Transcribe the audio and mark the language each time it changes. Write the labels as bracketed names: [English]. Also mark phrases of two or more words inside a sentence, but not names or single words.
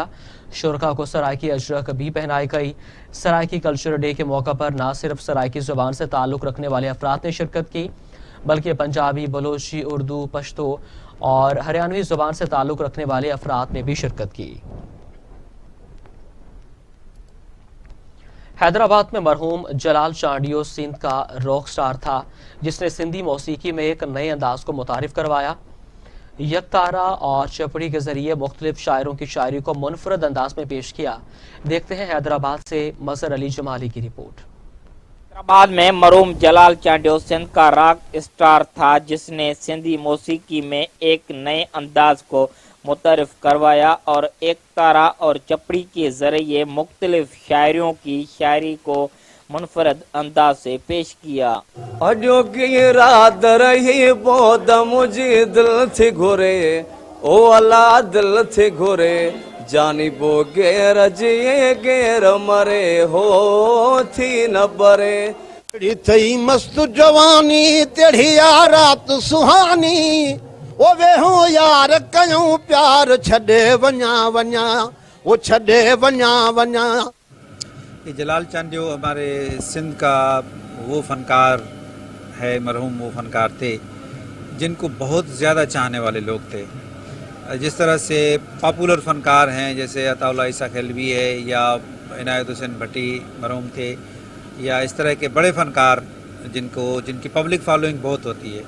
[Urdu] شرکا کو سرائیکی اجرک بھی پہنائی گئی۔ سرائیکی [English] culture day [Urdu] کے موقع پر نہ صرف سرائیکی زبان سے تعلق رکھنے والے افراد نے شرکت کی، بلکہ پنجابی، بلوچی، اردو، پشتو اور ہریانوی زبان سے تعلق رکھنے والے افراد نے بھی شرکت کی. حیدرآباد میں مرحوم جلال چانڈیو سندھ کا [English] rock star [Urdu] تھا، جس نے سندھی موسیقی میں ایک نئے انداز کو متعارف کروایا. یکتارہ اور چپڑی کے ذریعے مختلف شاعروں کی شاعری کو منفرد انداز میں پیش کیا. دیکھتے ہیں حیدرآباد سے مظہر علی جمالی کی رپورٹ. حیدرآباد میں مرحوم جلال چانڈیو سندھ کا [English] rock star [Urdu] تھا، جس نے سندھی موسیقی میں ایک نئے انداز کو متعارف کروایا اور ایک تارہ اور چپڑی کے ذریعے مختلف شاعریوں کی شاعری کو منفرد انداز سے پیش کیا. [Sindhi] अजो की रात रही बहुत मुझे दिल थे घोरे, ओ अल्लाह दिल थे घोरे, जानी बो गेर जिए गेर मरे हो थी न बरे। थई मस्त जवानी तेढ़ी रात सुहानी, ओ वे हो यार कयूं प्यार छड़े वञा वञा, वो छड़े वञा वञा। [Urdu] جلال چانڈیو ہمارے سندھ کا وہ فنکار ہے، مرحوم وہ فنکار تھے جن کو بہت زیادہ چاہنے والے لوگ تھے. جس طرح سے پاپولر فنکار ہیں جیسے عطاء اللہ عیسیٰ خیلوی ہے یا عنایت حسین بھٹی مرحوم تھے، یا اس طرح کے بڑے فنکار جن کی [English] public following [Urdu] بہت ہوتی ہے.